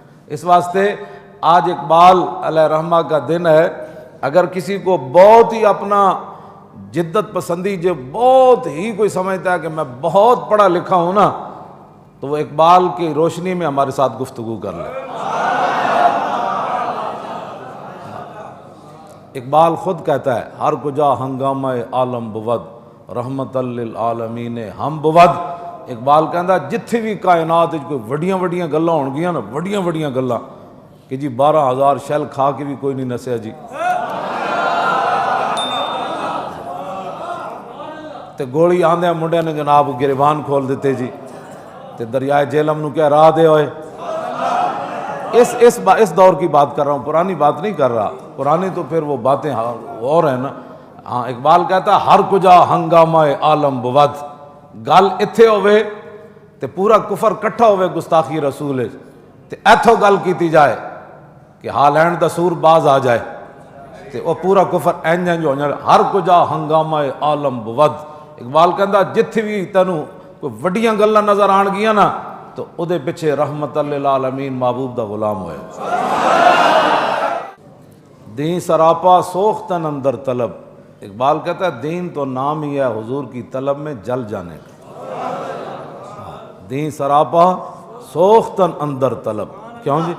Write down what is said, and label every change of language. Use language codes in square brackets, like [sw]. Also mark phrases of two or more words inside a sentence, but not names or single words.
[ur] اس واسطے آج اقبال علیہ رحمہ کا دن ہے، اگر کسی کو بہت ہی اپنا جدت پسندی جو بہت ہی کوئی سمجھتا ہے کہ میں بہت پڑھا لکھا ہوں نا، تو وہ اقبال کی روشنی میں ہمارے ساتھ گفتگو کر لے۔ اقبال خود کہتا ہے [fa] ہر کجا ہنگامہ عالم بود، رحمت للعالمین ہم بود، [pa] اقبال کہندا جتھے بھی کائنات وچ کوئی وڈیاں وڈیاں گلاں ہون گیاں نا، وڈیاں وڈیاں گلاں کہ جی 12,000 شیل کھا کے بھی کوئی نہیں نسیا جی، تے گولی آندے منڈے نے جناب گریبان کھول دیتے جی، تے دریائے جہلم نو کیا راہ دے ہوئے۔ [ur] اس دور کی بات کر رہا ہوں، پرانی بات نہیں کر رہا، پرانی تو پھر وہ باتیں اور ہیں نا۔ ہاں اقبال کہتا ہے [fa] ہر کجا ہنگامہ عالم بود، [pa] گل اتھے ہوئے تے پورا کفر کٹھا ہوئے گستاخی رسول تے ایتھو گل کیتی جائے کہ ہالینڈ دا سور باز آ جائے تے وہ پورا کفر اینج ہو جائے۔ [fa] ہر کجا ہنگامہ عالم بود، [pa] اقبال کہندا جتھے بھی تینوں کوئی وڈیاں گلاں نظر آن گیاں نا تو او دے پیچھے رحمت للعالمین محبوب دا غلام ہوئے۔ [fa] دین سراپا سوختن اندر طلب، [ur] اقبال کہتا ہے دین تو نام ہی ہے حضور کی طلب میں جل جانے کا۔ [fa] دین سراپا سوختن اندر طلب، کیوں جی؟